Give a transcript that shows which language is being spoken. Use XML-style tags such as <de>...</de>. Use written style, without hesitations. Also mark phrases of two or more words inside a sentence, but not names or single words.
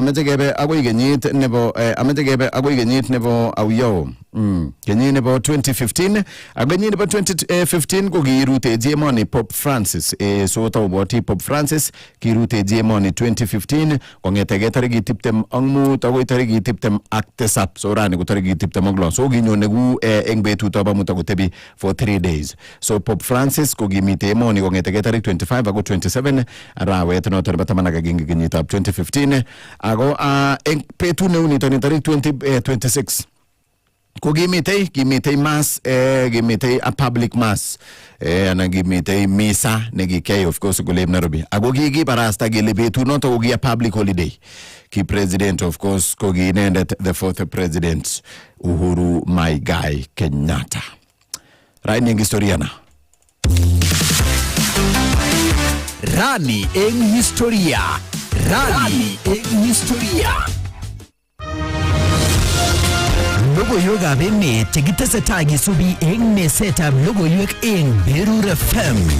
<kln>ameche kebe agoi kenyit nebo auyo kenyit nebo 2015 ak kenyit nebo 2015 ko kiruteji emoni Pope Francis so tawboti Pope Francis kiruteji emoni 2015 kongete tarikit 25 agoi tarikit 27 so rani ko tarikit 26 so kinyone ku eng betutab amut akotebi</kln> <en>for 3 days</en> <kln>so Pope Francis ko kimite emoni kongete tarik 25 agoi 27 arawet noto nebo 11 kenyitab 2015 ako eng betut neunito ni tarik 26 ko kimitei mass kimitei</kln> <en>a public mass</en> <kln>ana kimitei misa nekikei</kln> <en>of course</en> <kln>kule Nairobi ako kikibarasta kele betut noto ko ki</kln> <en>a public holiday</en> <kln>ki president</kln> <en>of course</en> <kln>ko kiinendet</kln> <en>the fourth president</en> <kln>Uhuru Maigai Kenyatta raini eng historia na Rani eng historia. Rani eng historia. Logoiwekab emet chekitesetai kesubi eng mesetab logoiwek eng Berur FM.</kln>